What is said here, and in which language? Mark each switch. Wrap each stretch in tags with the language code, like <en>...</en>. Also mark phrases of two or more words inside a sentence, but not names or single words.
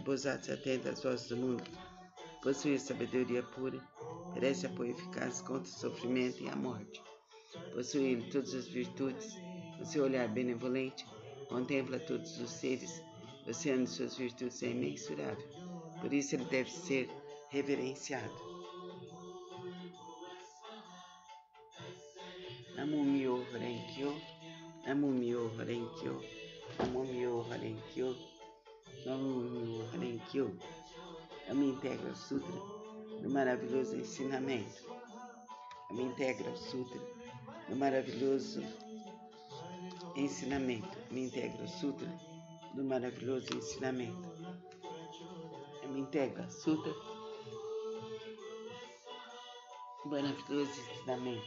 <pt>Bosatsu, atenta às vozes do mundo, possui a sabedoria pura, merece apoio eficaz contra o sofrimento e a morte. Possui ele todas as virtudes, o seu olhar benevolente contempla todos os seres, o oceano de suas virtudes é imensurável, por isso ele deve ser reverenciado.</pt> <ja>南無妙法蓮華経、南無妙法蓮華経、南無妙法蓮華経、南無妙法蓮華経.</ja> <pt>Eu me integro ao Sutra do maravilhoso ensinamento. Eu me integro ao Sutra do maravilhoso ensinamento. Eu me integro ao Sutra do maravilhoso ensinamento. Eu me integro ao Sutra do maravilhoso ensinamento.</pt>